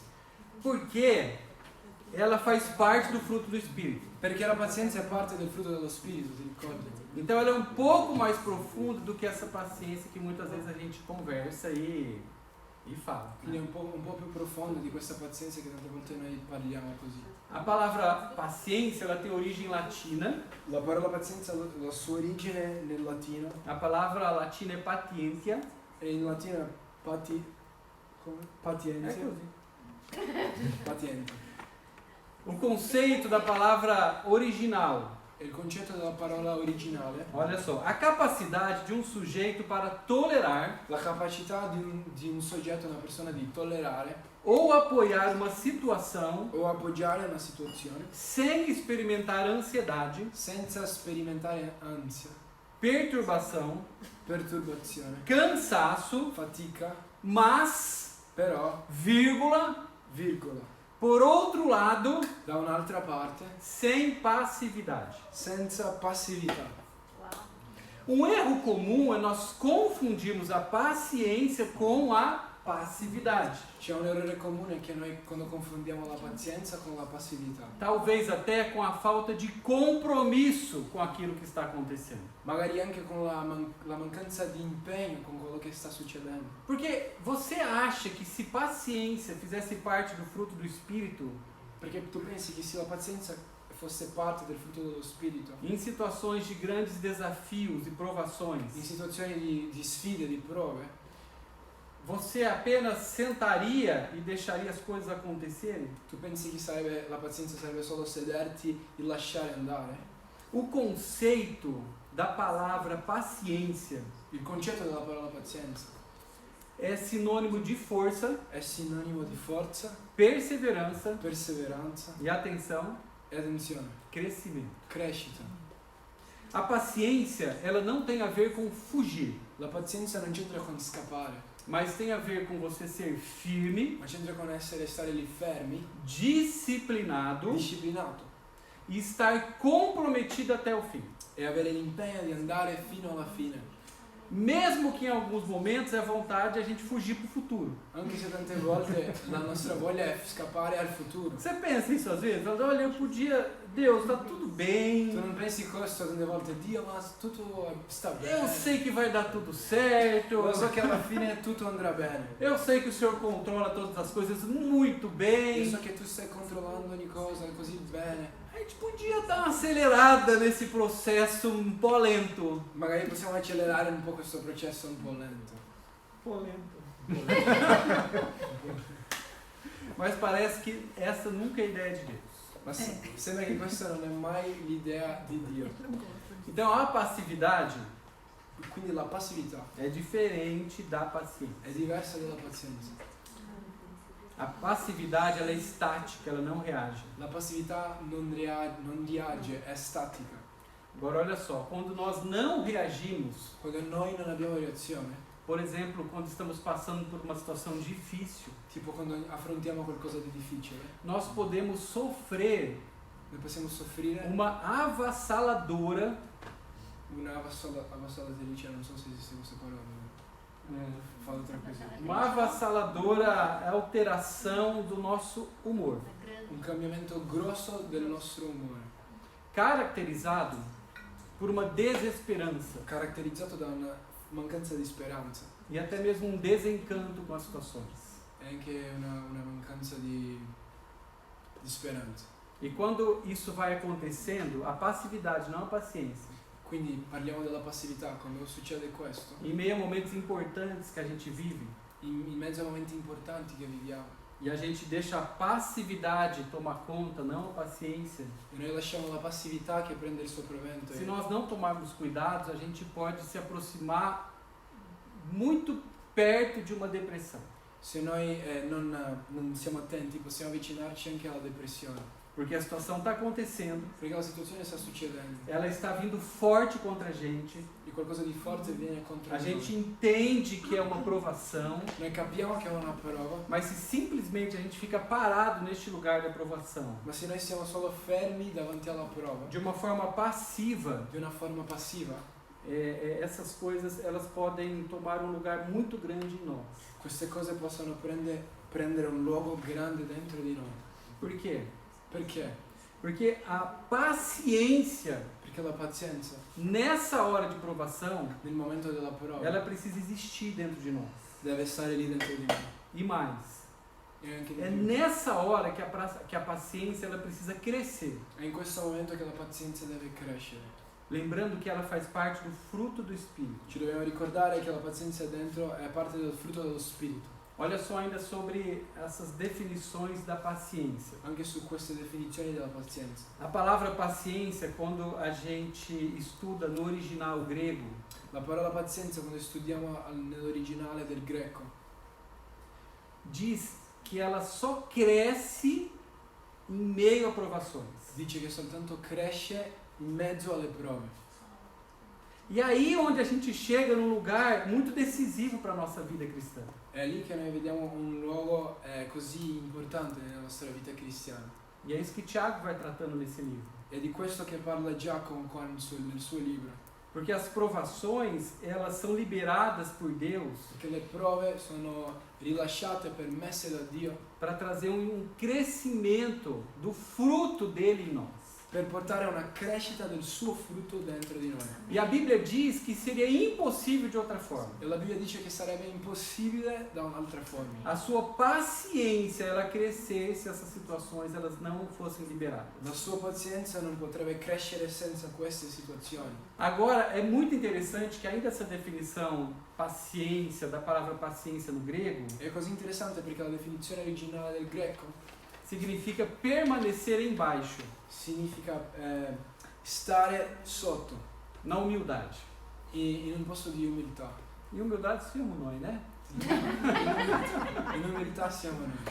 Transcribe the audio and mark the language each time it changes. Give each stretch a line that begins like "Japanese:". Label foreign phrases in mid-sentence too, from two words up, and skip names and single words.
Portuguese: Porque ela faz parte do fruto do Espírito.
Italian: Perché la pazienza è parte del frutto dello Spirito, ti ricordi?
Portuguese: Então ela é um pouco mais profunda do que essa paciência que muitas vezes a gente conversa e fala.
Italian: Quindi è un po' più profondo di questa pazienza che tante volte noi parliamo così.
Portuguese: A palavra paciência ela tem origem latina.
Italian: La parola pazienza ha la sua origine nel latino
Portuguese: A palavra latina é patientia.
Italian: e in latino è É patienza. così. Paziente.
Portuguese: O conceito da palavra original.
Italian: E il concetto della parola originale,
Portuguese: Olha só, a capacidade de um sujeito para tolerar
Italian: la capacità di un soggetto, una persona di tollerare
Portuguese: ou apoiar uma situação
Italian: o appoggiare una situazione
Portuguese: sem experimentar ansiedade,
Italian: senza sperimentare ansia,
Portuguese: perturbação,
Italian: perturbazione,
Portuguese: cansaço,
Italian: fatica,
Portuguese: mas,
Italian: però,
Portuguese: vírgula, por outro lado,
Italian: da un'altra parte,
Portuguese: sem passividade.
Italian: senza passività.
Portuguese: Um erro comum é nós confundirmos a paciência com a passividade.
Italian: C'è un errore comune che noi quando confondiamo la pazienza con la passività.
Portuguese: Talvez até com a falta de compromisso com aquilo que está acontecendo.
Italian: Magari anche con la mancanza di impegno con quello che sta succedendo.
Portuguese: Porque você acha que se paciência fizesse parte do fruto do Espírito,
Italian: Perché tu pensi che se la pazienza fosse parte del frutto dello Spirito,
Portuguese: em situações de grandes desafios e
Italian: in
Portuguese: provações,
Italian: situazioni di sfide, di prove,
Portuguese: você apenas sentaria e deixaria as coisas acontecerem?
Italian: tu pensi che la pazienza sarebbe solo sederti e lasciare andare?
Portuguese: O conceito da palavra paciência
Italian: Il concetto della parola pazienza
Portuguese: é sinônimo de força,
Italian: è sinonimo di forza,
Portuguese: perseverança
Italian: perseveranza
Portuguese: e, atenção,
Italian: e attenzione,
Portuguese: crescimento.
Italian: crescita.
Portuguese: A paciência, ela não tem a ver com fugir,
Italian: La pazienza non c'entra con scappare,
Portuguese: mas tem a ver com você ser firme,
Italian: ma c'entra con stare lì fermi,
Portuguese: disciplinado
Italian: disciplinato
Portuguese: e estar comprometido até o fim.
Italian: e avere l'impegno di andare fino alla fine.
Portuguese: Mesmo que em alguns momentos é vontade a gente fugir para o futuro.
Italian: Anche se tante volte la nostra voglia è scappare al futuro.
Portuguese: Você pensa isso às vezes? Fala, olha, eu podia... Deus, tá tudo bem.
Italian: Tu non pensi questo tante volte, Dio, ma tutto sta bene.
Portuguese: Eu sei que vai dar tudo certo.
Italian: Lo so che alla fine tutto andrà bene.
Portuguese: Eu sei que o Senhor controla todas as coisas muito bem.
Italian: Io so che tu stai controllando ogni cosa così bene.
Portuguese: A gente podia dar uma acelerada nesse processo um
Italian: po' lento. Magari possiamo accelerare un po' questo processo un po' lento.
Portuguese: Mas parece que essa nunca é a ideia de Deus.
Italian: Ma sembra che questa non è mai l'idea di Dio.
Portuguese: Então a passividade
Italian: Quindi la passività
Portuguese: é diferente da paciência.
Italian: è diversa dalla pazienza.
Portuguese: A passividade ela é estática, ela não reage.
Italian: La passività non reage, è statica.
Portuguese: Agora olha só, quando nós não reagimos,
Italian: Quando noi non abbiamo reazione,
Portuguese: por exemplo, quando estamos passando por uma situação difícil,
Italian: tipo quando affrontiamo qualcosa di difficile,
Portuguese: nós podemos sofrer
Italian: noi possiamo soffrire
Portuguese: uma avassaladora
Italian: una avasallatrice, non so se esiste questa parola. Fallo tranquillo.
Portuguese: uma avassaladora alteração do nosso humor,
Italian: Un cambiamento grosso del nostro umore,
Portuguese: caracterizado por uma desesperança
Italian: caratterizzato da una mancanza di speranza
Portuguese: e até mesmo um desencanto com as situações.
Italian: e anche una mancanza di speranza.
Portuguese: E quando isso vai acontecendo, a passividade, não a paciência,
Italian: Quindi parliamo della passività, quando succede questo,
Portuguese: em meio a momentos importantes que a gente vive,
Italian: in mezzo a momenti importanti che viviamo,
Portuguese: e a gente deixa a passividade tomar conta, não a paciência,
Italian: e noi lasciamo la passività che prende il sopravvento,
Portuguese: se nós não tomarmos cuidados, a gente pode se aproximar muito perto de uma depressão.
Italian: se noi non siamo attenti possiamo avvicinarci anche alla depressione,
Portuguese: Porque a situação está acontecendo,
Italian: perché la situazione sta succedendo
Portuguese: ela está vindo forte contra a gente,
Italian: e qualcosa di forte viene contro
Portuguese: a
Italian: noi.
Portuguese: gente entende que é uma provação,
Italian: Noi capiamo che è una prova,
Portuguese: mas se simplesmente a gente fica parado neste lugar de aprovação,
Italian: ma se noi siamo solo fermi davanti alla prova,
Portuguese: de uma forma passiva,
Italian: di una forma passiva,
Portuguese: essas coisas elas podem tomar um lugar muito grande em nós.
Italian: queste cose possono prendere un luogo grande dentro di noi.
Portuguese: Por quê?
Italian: Perché?
Portuguese: Porque a paciência,
Italian: Perché la pazienza,
Portuguese: nessa hora de provação,
Italian: nel momento della prova,
Portuguese: ela precisa existir dentro de nós.
Italian: deve stare lì dentro di noi.
Portuguese: E mais,
Italian: E anche di
Portuguese: é
Italian: più.
Portuguese: nessa hora que a paciência ela precisa crescer.
Italian: È in questo momento che la pazienza deve crescere.
Portuguese: Lembrando que ela faz parte do fruto do Espírito.
Italian: Ci dobbiamo ricordare che la pazienza dentro è parte del frutto dello Spirito.
Portuguese: Olha só ainda sobre essas definições da paciência.
Italian: Anche su queste definizioni della pazienza.
Portuguese: A palavra paciência, quando a gente estuda no original grego,
Italian: La parola pazienza, quando studiamo nell'originale del greco,
Portuguese: diz que ela só cresce em meio a provações.
Italian: dice che soltanto cresce in mezzo alle prove.
Portuguese: E aí onde a gente chega num lugar muito decisivo para a nossa vida cristã.
Italian: È lì che noi vediamo un luogo così importante nella nostra vita cristiana.
Portuguese: E é isso que Tiago vai tratando nesse livro.
Italian: È di questo che parla Giacomo qua nel suo libro.
Portuguese: Porque as provações, elas são liberadas por Deus
Italian: Perché le prove sono rilasciate, permesse da Dio,
Portuguese: para trazer um crescimento do fruto dele em nós.
Italian: per portare a una crescita del suo frutto dentro di noi.
Portuguese: E a Bíblia diz que seria impossível de outra forma.
Italian: E la Bibbia dice che sarebbe impossibile da un'altra forma.
Portuguese: A sua paciência, ela crescer se essas situações elas não fossem liberadas.
Italian: La sua pazienza non potrebbe crescere senza queste situazioni.
Portuguese: Agora, é muito interessante que ainda essa definição paciência, da palavra paciência no grego,
Italian: È così interessante perché la definizione originale del greco
Portuguese: significa permanecer embaixo,
Italian: significa stare sotto,
Portuguese: na umidade.
Italian: in un posto di umiltà. E humildade siamo noi, né? In umiltà siamo noi,